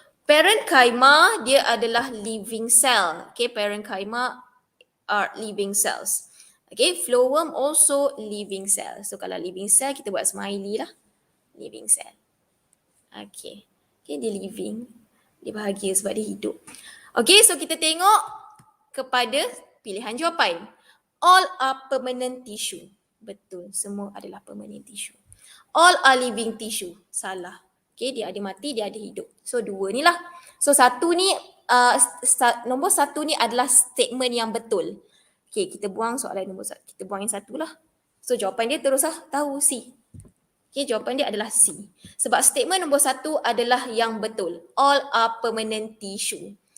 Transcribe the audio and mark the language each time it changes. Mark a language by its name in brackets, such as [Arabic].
[Malay] Parenchyma, dia adalah living cell. [English] Okay, parenchyma are living cells. Okay, phloem also living cell. [Malay] So kalau living cell, kita buat smiley lah. Living cell. Okay. Okay, dia living. Dia bahagia sebab dia hidup. Okay, so kita tengok kepada pilihan jawapan. [English] All are permanent tissue. [Malay] Betul, semua adalah permanent tissue. [English] All are living tissue. [Malay] Salah. Okay, dia ada mati, dia ada hidup. So dua ni lah. So satu ni, nombor satu ni adalah statement yang betul. Okay, kita buang soalan nombor satu. Kita buang yang satu lah. So jawapan dia terus lah, tahu C. Okay, jawapan dia adalah C. Sebab statement nombor satu adalah yang betul. [English] All are permanent tissue.